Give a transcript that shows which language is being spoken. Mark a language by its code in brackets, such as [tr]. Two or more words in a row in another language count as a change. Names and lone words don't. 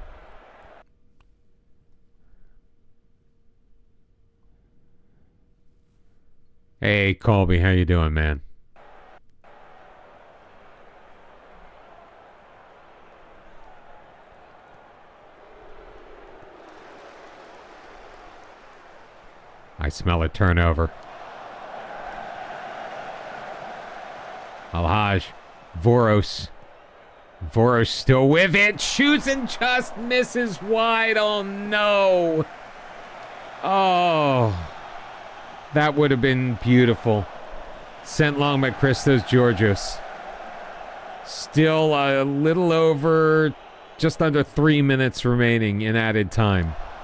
[en] Hey, Colby, how you doing, man? I smell a turnover. Alhaj. Voros. Voros still with it. Shoots and just misses wide. Oh, no. Oh. That would have been beautiful. Sent long by Christos Georgios. Still a little over, just under 3 minutes remaining in added time.